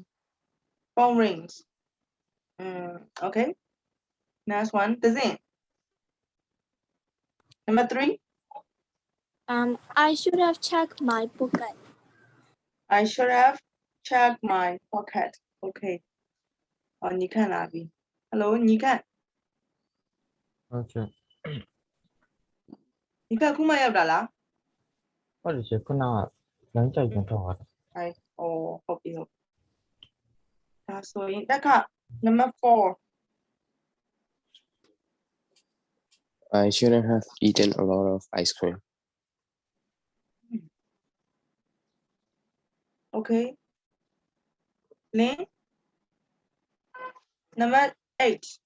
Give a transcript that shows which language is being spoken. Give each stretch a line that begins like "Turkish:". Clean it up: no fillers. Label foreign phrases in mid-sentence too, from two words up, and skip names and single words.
English: phone rings okay next one Tazin number 3 I should have checked my pocket. I should have checked my pocket okay
Chinese: 你看哪里
English: hello
Chinese: 你看
Burmese: ခုမှရောက်တာလား ဟုတ်တယ်ရှင်ခုနကလမ်းကြိုက်ပြန်တော့တာ ဟုတ်ပြီဟုတ်ဒါဆိုရင်တက်က
English: number 4 I shouldn't have eaten a lot of ice cream. okay Lynn number 8